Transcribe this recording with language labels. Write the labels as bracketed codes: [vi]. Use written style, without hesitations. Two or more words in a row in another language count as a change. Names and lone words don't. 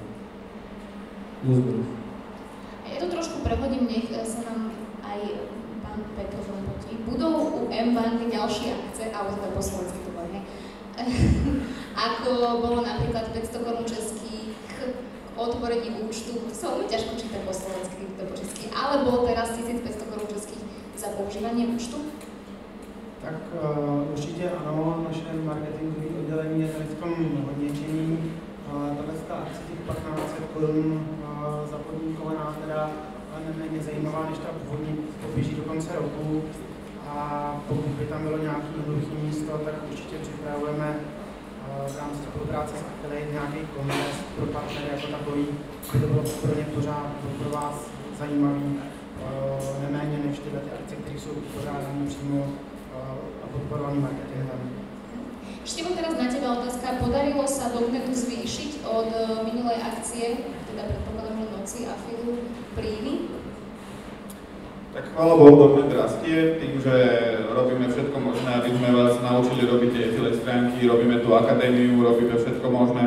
[sk] Ja to trošku prehodím, nech sa nám aj pán Petr zlepotí. Budú u M-banky ďalšie akce, ale teda po slovensky to bolo, hej? Ako bolo napríklad 500 korún českých k otvorení účtu, to sa veľmi ťažko číta po slovensky, to po česky, ale bolo teraz 1500 korún českých za používanie účtu? [cs] Tak určitě ano, naše marketingové oddělení je tady v tom hodně činný. Tahle akce těch 1500 korun za podniková teda neméně zajímavá než ta původní, to běží do konce roku. A pokud by tam bylo nějaké hluché místo, tak určitě připravujeme v rámci spolupráce s affiliate nějaký kontest pro partnery jako takový, aby to bylo pro ně pořád pro vás zajímavý, neméně než tyhle akce, které jsou pořádané přímo a podporovaný marketingem. [sk] Števo, teraz na teba otázka. Podarilo sa Dognetu zvýšiť od minulej akcie, teda predpokladám, že noci a filu príjmy? Tak chvála Bohu, Dognet rastie tým, že robíme všetko možné, aby sme vás naučili robiť tie affiliate stránky, robíme tú akadémiu, robíme všetko možné.